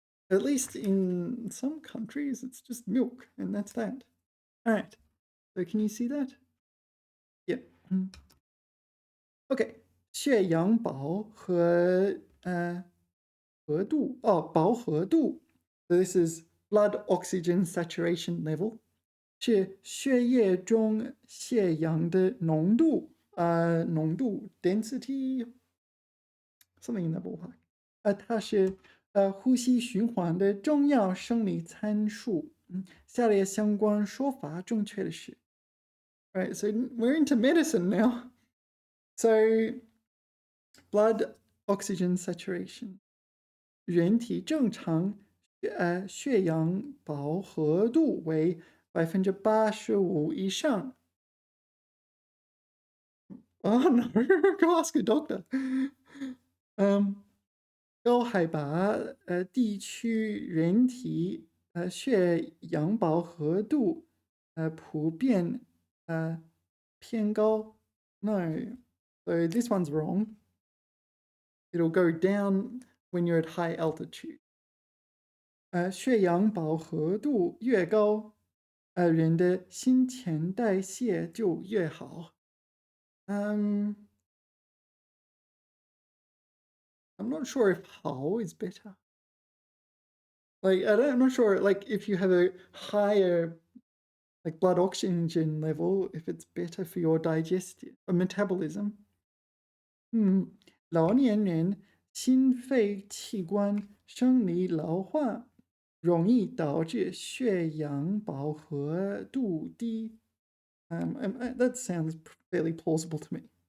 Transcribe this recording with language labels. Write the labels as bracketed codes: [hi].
[en] At least in some countries, it's just milk, and that's that. All right. So can you see that? Yep. Okay. [zh] 血氧饱和和度饱和度 [en] So this is blood oxygen saturation level. [zh] 是血液中血氧的浓度浓度 [en] density something in that ballpark. [zh] 它是呼吸循环的重要生理参数。下列相关说法正确的是 [en] Right, so we're into medicine now. So blood oxygen saturation. [zh] 人体正常血氧饱和度为85%以上。 [en] Oh no, go ask a doctor. [zh] 高海拔地区人体血氧饱和度普遍偏高。 [en] No, so this one's wrong. It'll go down when you're at high altitude. [zh] 血氧饱和度越高，人的新陈代谢就越好。 [en] I'm not sure if 好 is better. Like I'm not sure. Like if you have a higher like blood oxygen level, if it's better for your digestive or metabolism. [zh] 老年人心肺器官生理老化，容易导致血氧饱和度低。 [en] That sounds fairly plausible to me.